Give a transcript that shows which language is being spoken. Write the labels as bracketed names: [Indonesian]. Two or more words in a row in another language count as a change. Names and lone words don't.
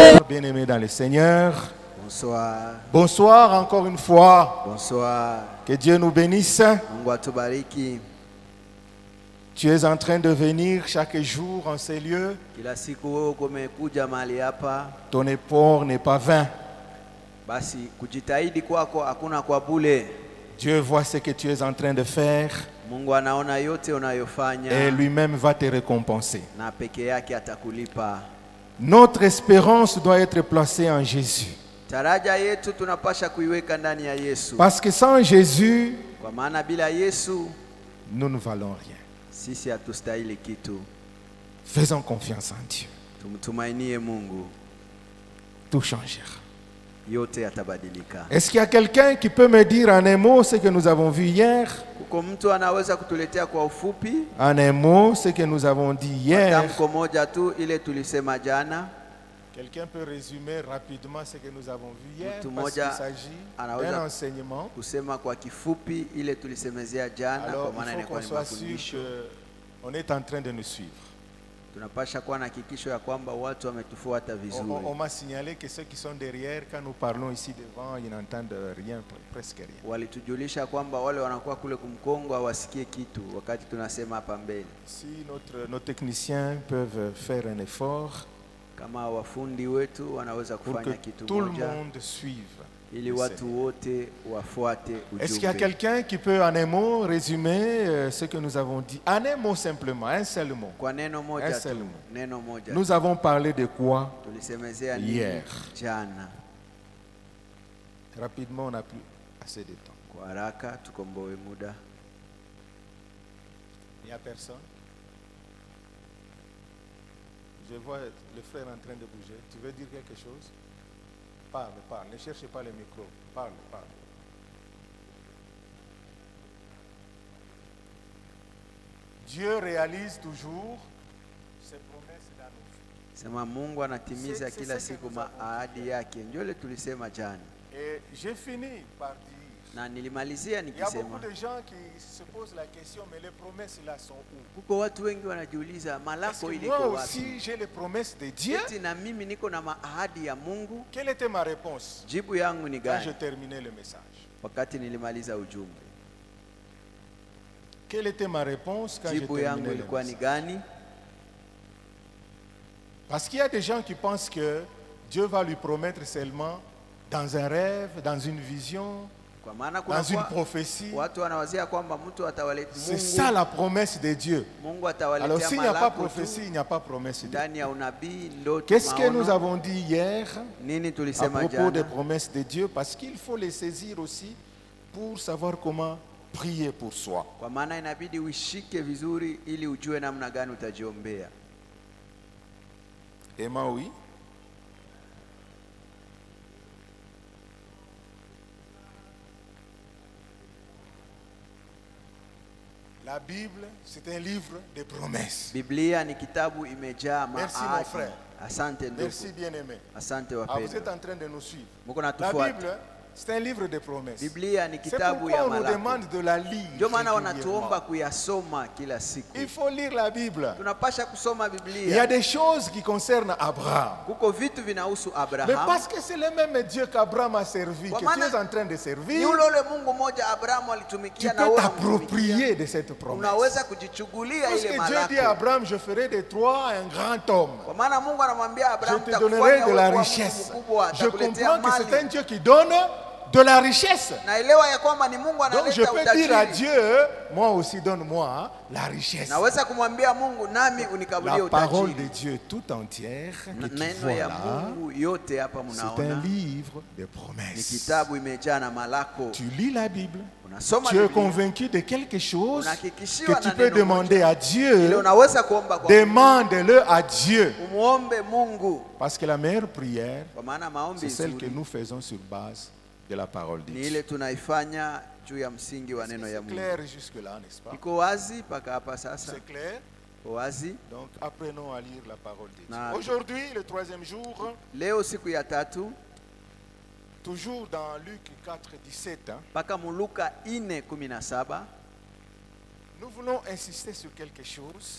[French] bien-aimés dans le Seigneur. Bonsoir. Bonsoir encore une fois. Bonsoir. Que Dieu nous bénisse. [Swahili] Mungu atubariki. [French] Tu es en train de venir chaque jour en ces lieux. [Swahili] Kila siku wewe umekuja mahali hapa. [French] Ton effort n'est pas vain. [Swahili] Basi kujitahidi kwako hakuna kwa bure. [French] Dieu voit ce que tu es en train de faire. [Swahili] Mungu anaona yote unayofanya. [French] Et lui-même va te récompenser. [Swahili] Na peke yake atakulipa. [French] Notre espérance doit être placée en Jésus. [Swahili] Taraja yetu tunapasha kuiweka ndani ya Yesu. [French] Parce que sans Jésus, [Swahili] Kwa maana bila Yesu [French] nous ne valons rien. [Swahili] sisi hatustahili kitu. [French] Faisons confiance en Dieu. [Swahili] Tumtumainie Mungu. [French] Tout changera. [Swahili] Yote yatabadilika. [French] Est-ce qu'il y a quelqu'un qui peut me dire en un mot ce que nous avons vu hier? [Swahili] Kuko mtu anaweza kutuletea kwa ufupi [French] En un mot ce que nous avons dit hier? [Swahili] tamko moja tu ile tulisema jana? [French] Quelqu'un peut résumer rapidement ce que nous avons vu hier? [Swahili] Mtu [French] Parce qu'il [Swahili] moja [French] s'agit [Swahili] anaweza [French] d'un enseignement. [Swahili] kusema kwa kifupi ile tulisemezea jana, [French] Alors [Swahili] kwa maana [French] il faut [Swahili] inakuwa [French] qu'on [Swahili] ni [French] soit sûr [Swahili] mafundisho. [French] qu'on est en train de nous suivre. [Swahili] Tunapasha kuwa na hakikisho ya kwamba watu wametufuata vizuri. [French] On m'a signalé que ceux qui sont derrière, quand nous parlons ici devant, ils n'entendent rien, presque rien. [Swahili] Walitujulisha kwamba wale wanakuwa kule kumkongo hawasikie kitu wakati tunasema hapa mbele. [French] Si nos techniciens peuvent faire un effort [Swahili] Kama wafundi wetu wanaweza [French] pour que [Swahili] kufanya kitu [French] tout le [Swahili] moja [French] monde suive. [Swahili] ili watu wote wafuate [French] Est-ce qu'il y a [Swahili] ujumbe. [French] quelqu'un qui peut en un mot résumer ce que nous avons dit? En un mot simplement, un seul mot. [Swahili] Kwa neno moja tu, [French] Seulement. [Swahili] neno moja. [French] Nous avons parlé de quoi? [Swahili] Tulisemezea nini [French] Hier. [Swahili] jana? [French] Rapidement, on n'a plus assez de temps. [Swahili] Kwa haraka tukomboe muda. [French] Il n'y a personne? Je vois le frère en train de bouger. Tu veux dire quelque chose? Parle, parle. Ne cherchez pas le micro. Parle, parle. Dieu réalise toujours ses promesses dans nos vies. [Swahili] Sema Mungu anatimiza [French] C'est [Swahili] kila [French] ce que [Swahili] siku [French] nous avons [Swahili] maahadi yake. Ndio ile tulisema jana. [French] Et j'ai fini par dire, [Swahili] Na nilimalizia [French] il y a beaucoup [Swahili] nikisema [French] de gens qui se posent la question, mais les promesses là sont où? [Swahili] kuko watu wengi wanajiuliza [French] Est-ce [Swahili] malako [French] que [Swahili] iliko [French] moi [Swahili] wapi? [French] aussi j'ai les promesses de Dieu? [Swahili] Eti na mimi niko na maahadi ya Mungu? [French] Quelle était ma réponse [Swahili] Jibu yangu ni [French] quand je [Swahili] gani [French] terminais le message? [Swahili] wakati nilimaliza ujumbe? [French] Quelle était ma réponse quand je [Swahili] Jibu yangu [French] terminais le [Swahili] ilikuwa ni [French] message? [Swahili] gani? [French] Parce qu'il y a des gens qui pensent que Dieu va lui promettre seulement dans un rêve, dans une vision, [Swahili] Kwa maana [French] dans une [Swahili] kuna [French] prophétie. [Swahili] watu wanawazia kwamba mtu atawaletea [French] C'est ça la promesse de Dieu. [Swahili] Mungu [French] Alors [Swahili] atawaletea [French] s'il n'y a pas [Swahili] malako [French] prophétie, [Swahili] tu [French] il n'y a pas promesse de Dieu. [Swahili] ndani ya unabii, ndoto, [French] Qu'est-ce que nous [Swahili] maono. [French] avons dit hier [Swahili] Nini [French] à [Swahili] tulisema [French] propos des [Swahili] jana? [French] promesses de Dieu? Parce qu'il faut les saisir aussi pour savoir comment prier pour soi. [Swahili] Kwa maana inabidi uishike vizuri ili ujue namna gani utajiombea. [French] Emma, oui. La Bible, c'est un livre de promesses. [Swahili] Biblia ni kitabu imejaa [French] Merci, mon [Swahili] maahadi. [French] frère. [Swahili] Asante ndugu. [French] Merci bien-aimé. [Swahili] Asante [French] Ah, vous êtes [Swahili] wapendwa. [French] en train de nous suivre. [Swahili] Muko [French] La [Swahili] natufuata. [French] Bible, c'est un livre de promesses. [Swahili] Biblia ni [French] C'est [Swahili] kitabu [French] pourquoi [Swahili] ya [French] on nous [Swahili] malako. [French] demande de la lire. [Swahili] Ndio maana [French] régulièrement. [Swahili] wanatuomba kuyasoma kila siku. [French] Il faut lire la Bible. [Swahili] Tunapasha kusoma [French] Il y a [Swahili] Biblia. [French] des choses qui concernent Abraham. [Swahili] Kuko vitu vinahusu [French] Mais [Swahili] Abraham. [French] parce que c'est le même Dieu qu'Abraham a servi, [Swahili] Kwa [French] que tu [Swahili] maana [French] es en train de [Swahili] Ni [French] servir, [Swahili] ule ule Mungu mmoja Abrahamu [French] tu [Swahili] alitumikia na [French] peux [Swahili] wewe [French] t'approprier [Swahili] unamtumikia. [French] de cette promesse. [Swahili] Unaweza kujichugulia [French] Parce [Swahili] ile [French] que Dieu dit à [Swahili] malako. [French] Abraham, je ferai de toi un grand homme. [Swahili] Kwa maana Mungu anamwambia [French] Je [Swahili] Abrahamu, [French] te donnerai de la richesse. Je comprends que c'est un Dieu qui donne de la richesse. [Swahili] Naelewa ya kwamba ni Mungu [French] Donc je [Swahili] analeta [French] peux dire à [Swahili] utajiri. [French] Dieu, moi aussi donne-moi la richesse. [Swahili] Naweza kumwambia Mungu nami unikabulie [French] La parole de [Swahili] utajiri. [French] Dieu tout entière, [Swahili] Neno ya [French] voilà, [Swahili] Mungu yote hapa [French] c'est un [Swahili] mnaona [French] livre de [Swahili] ni [French] promesses. [Swahili] kitabu imejaa na malako. [French] Tu lis la Bible, [Swahili] Unasoma [French] tu es [Swahili] Biblia, [French] convaincu de quelque chose [Swahili] unahakikishiwa [French] que tu [Swahili] na [French] peux [Swahili] neno [French] demander [Swahili] moja. [French] à [Swahili] Ile [French] Dieu, [Swahili] unaweza kuomba kwa [French] demande-le à Dieu. [Swahili] umuombe Mungu, [French] Parce que la meilleure prière, [Swahili] kwa maana maombi [French] c'est celle que [Swahili] nzuri [French] nous faisons sur base de la parole de [Swahili] ni [French] Dieu. [Swahili] ile tunaifanya juu ya msingi wa neno ya [French] C'est [Swahili] Mungu. [French] clair jusque-là, n'est-ce pas? [Swahili] Iko wazi mpaka hapa sasa? [French] C'est clair. [Swahili] Iko wazi. [French] Donc apprenons à lire la parole de Dieu. [Swahili] Na- [French] Aujourd'hui, le troisième jour, [Swahili] Leo siku ya tatu [French] toujours dans Luc 4, 17, [Swahili] mpaka Muluka 4:17 [French] Nous voulons insister sur quelque chose